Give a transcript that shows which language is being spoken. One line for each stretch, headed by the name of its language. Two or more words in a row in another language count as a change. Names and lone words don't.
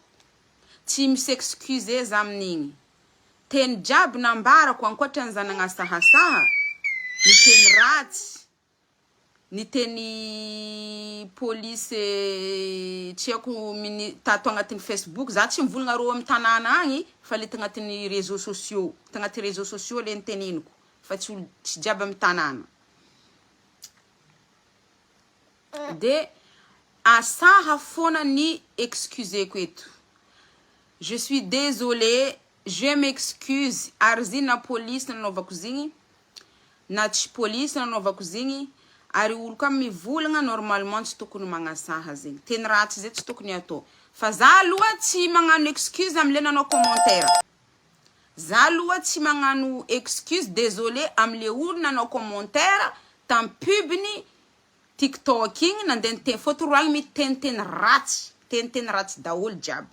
Malagasy: Tsy misy excuse za amin'igny. Teny jiaby nambarako ankoatra ny zanagna asahasaha, ny teny ratsy, ny teny police tsy ako tato agnatin'ny Facebook, za tsy mivolagna ro amin'ny tanàna agny, fa le tagnatin'ny
French: réseaux sociaux,
Malagasy: tagnatin'ny
French: réseaux sociaux
Malagasy: le niteneniko, fa tsy jiaby amin'ny tanàna. De asaha fona ni excusez-ko eto.
French: Je suis désolée, je m'excuse.
Malagasy: Arzi na police nanaovako zigny, na tsy police nanaovako zigny, ary olo ka mivolagna normalement tsy tokony magnasaha zegny. Teny ratsy zay tsy tokony atao. Fa za aloha tsy magnano excuse amle nanao commentaire. Za aloha tsy magnano excuse, désolé amle olo nanao commentaire tam pubny TikTok igny nandeha fotoroagny miteny ratsy daholo jiaby.